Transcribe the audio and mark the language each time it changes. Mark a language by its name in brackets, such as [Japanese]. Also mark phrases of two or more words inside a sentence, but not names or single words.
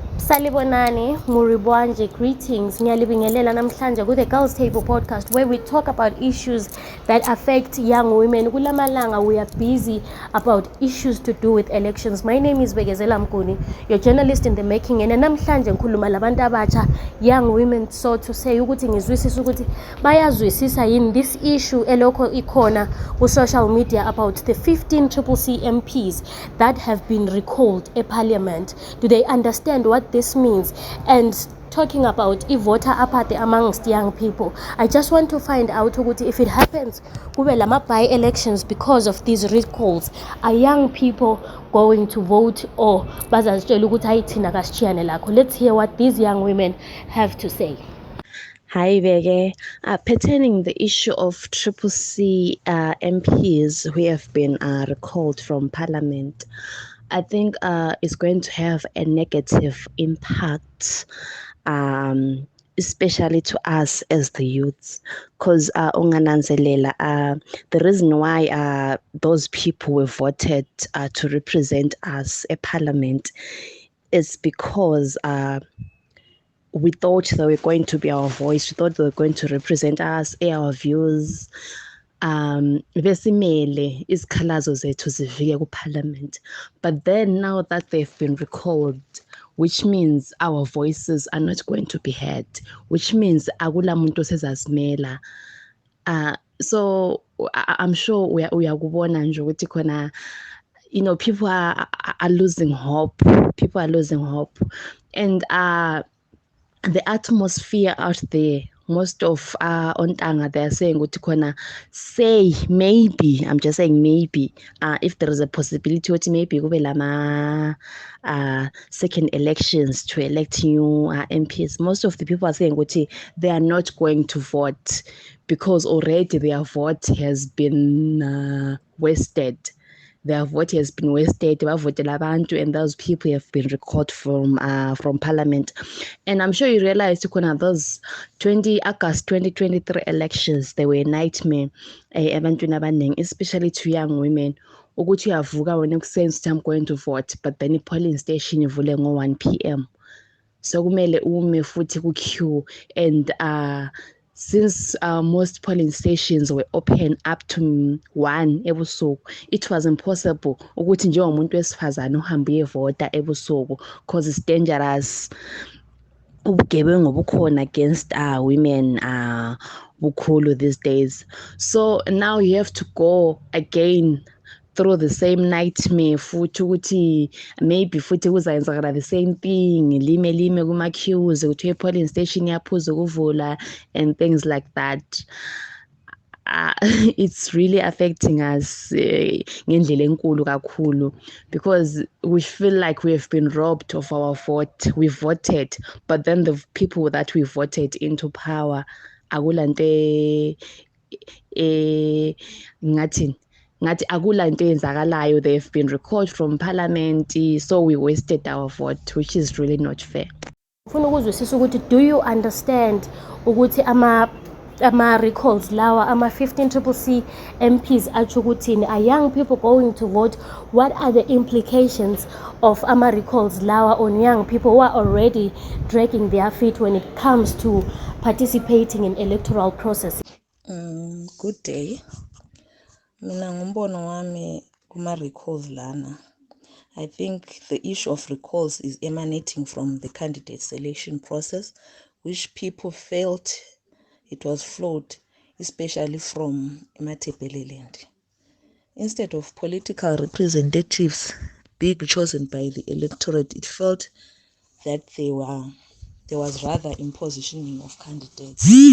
[North Ndebele] Salibonani, Muribwanje, greetings. Ngiyalibingelela namhlanje ku [English] the Girls Table podcast where we talk about issues that affect young women. Kulamalanga we are busy about issues to do with elections. My name is Bekezela Mguni, your journalist in the making, and [North Ndebele] namhlanje ngikhuluma labantu abatsha, [English] young women, so to say [North Ndebele] ukuthi ngizwisisa ukuthi bayazwisisa yini [English] this issue [North Ndebele] elokho ikhona ku [English] social media about the 15 CCC MPs that have been recalled in parliament. Do they understand what this means? And talking about voter apathy amongst young people, I just want to find out if it happens [North Ndebele] kube lama [English] by-elections because of these recalls, are young people going to vote or [North Ndebele] bazazitshela ukuthi hayi thina kasishiyane lakho? [English] Let's hear what these young women have to say. Hi, Bege. Pertaining the issue of CCC MPs who have been recalled from Parliament, I think it's going to have a negative impact, especially to us as the youths, because the reason why those people were voted to represent us at Parliament is because we thought they were going to be our voice. We thought they were going to represent us, air our views. [North Ndebele] Besimele izikhalazo zethu zifike ku-parliament. [English] But then now that they've been recalled, which means our voices are not going to be heard, which means [North Ndebele] akula muntu sezasimela. [English] So I'm sure [North Ndebele] uyakubona nje ukuthi khona, [English] people are losing hope. People are losing hope. And the atmosphere out there, most of ontanga, they're saying ukuthi say maybe, I'm just saying maybe, if there is a possibility ukuthi maybe [North Ndebele] kube lama [English] second elections to elect new MPs, most of the people are saying ukuthi they are not going to vote because already their vote has been wasted. Their vote has been wasted, and those people have been recalled from Parliament. And I'm sure you realize those 20 August 2023 elections, they were a nightmare, especially to young women. [North Ndebele] Ukuthi uyavuka wena ekuseni ukuthi [English] I'm going to vote, but then polling station [North Ndebele] ivule ngo [English] 1 p.m. So [North Ndebele] kumele ume futhi ku-queue, [English] and since most polling stations were open up to 1 ebusuku, it was impossible [North Ndebele] ukuthi njengomuntu wesifazane uhambe uyevota ebusuku [English] because it's dangerous. [North Ndebele] Ubugebengu obukhona [English] against women bukhulu these days. So now you have to go again through the same nightmare [North Ndebele] futhi ukuthi [English] maybe [North Ndebele] futhi kuzayenzakala [English] the same thing, [North Ndebele] lime kuma-queues kuthiwe [English] polling station [North Ndebele] yaphuza ukuvula [English] and things like that. It's really affecting us [North Ndebele] ngendlela enkulu kakhulu, [English] because we feel like we have been robbed of our vote. We voted, but then the people that we voted into power, [North Ndebele] akulante ngathi akula nto eyenzakalayo, [English] they've been recalled from Parliament, so we wasted our vote, which is really not fair. [North Ndebele] Ufuna ukuzwisisa ukuthi [English] do you understand [North Ndebele] ukuthi ama recalls lawa ama 15 CCC MPs atsho ukuthini? [English] Are young people going to vote? What are the implications of ama recalls lawa on young people who are already dragging their feet when it comes to participating in electoral process? Good day. [North Ndebele] Mina ngumbono wami kuma recalls lana. [English] I think the issue of recalls is emanating from the candidate selection process, which people felt it was flawed, especially from Matebeleland. Instead of political representatives being chosen by the electorate, it felt that there was rather impositioning of candidates.